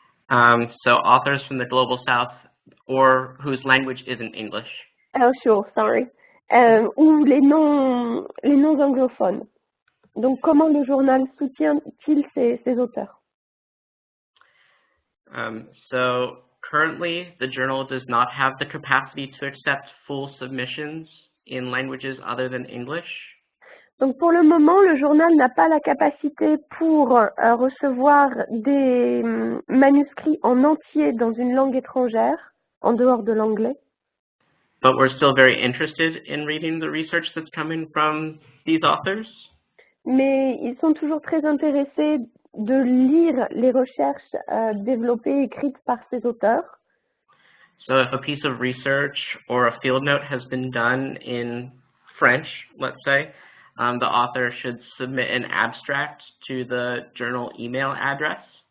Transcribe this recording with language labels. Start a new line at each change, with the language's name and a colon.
English: So authors from the Global South or whose language isn't English. Oh, sure, sorry.
French: Ou les non anglophones. Donc, comment le journal soutient-il ces auteurs?
English: So currently, the journal does not have the capacity to accept full submissions in languages other than English.
French: Donc pour le moment, le journal n'a pas la capacité pour recevoir des manuscrits en entier dans une langue étrangère, en dehors de l'anglais.
English: But we're still very interested in reading the research that's coming from these authors.
French: Mais ils sont toujours très intéressés de lire les recherches développées, écrites par ces auteurs.
English: So if a piece of research or a field note has been done in French, let's say, the author should submit an abstract to the journal email address.